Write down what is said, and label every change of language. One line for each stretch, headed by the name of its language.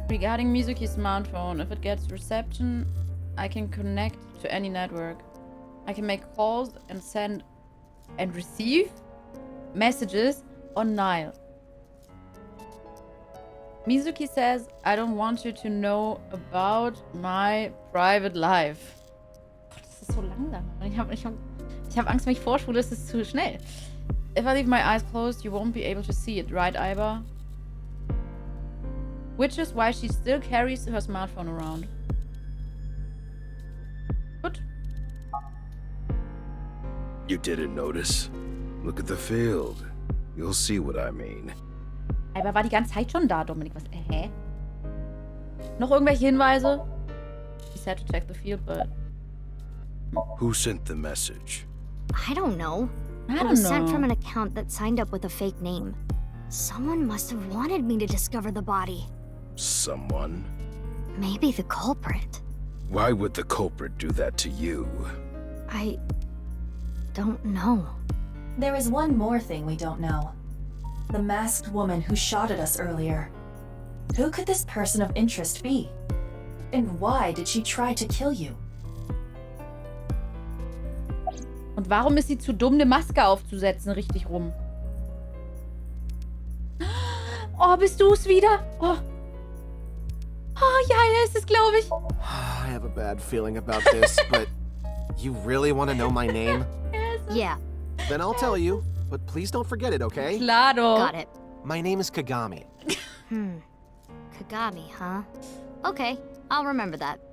English: Regarding Mizuki's smartphone, if it gets reception, I can connect to any network. I can make calls and send and receive messages on Nile. Mizuki says, I don't want you to know about my private life.
German: Das ist so langsam. Ich hab Angst, wenn ich vorspule, ist es zu schnell.
English: If I leave my eyes closed, you won't be able to see it, right, Iba? Which is why she still carries her smartphone around.
German: Gut.
English: You didn't notice? Look at the field. You'll see what I mean.
German: Iba war die ganze Zeit schon da, Dominik. Was? Hä? Noch irgendwelche Hinweise?
English: He said to check the field, but... Who sent the message? I don't know. I It was don't sent know. from an account that signed up with a fake name. Someone must have wanted me to discover the body. Someone? Maybe the culprit. Why would the culprit do that to you? I don't know. There is one more thing we don't know. The masked woman who shot at us earlier. Who could this person of interest be? And why did she try to kill you?
German: Und warum ist sie zu dumm, eine Maske aufzusetzen, richtig rum? Oh, bist du es wieder? Oh. Oh, ja, er ist es, glaube ich.
English: I have a bad feeling about this, but you really want to know my name? Yeah, Then I'll tell you, but please don't forget it, okay?
Spanish: Claro.
English: got it. My name is Kagami. Kagami, huh? Okay, I'll remember that.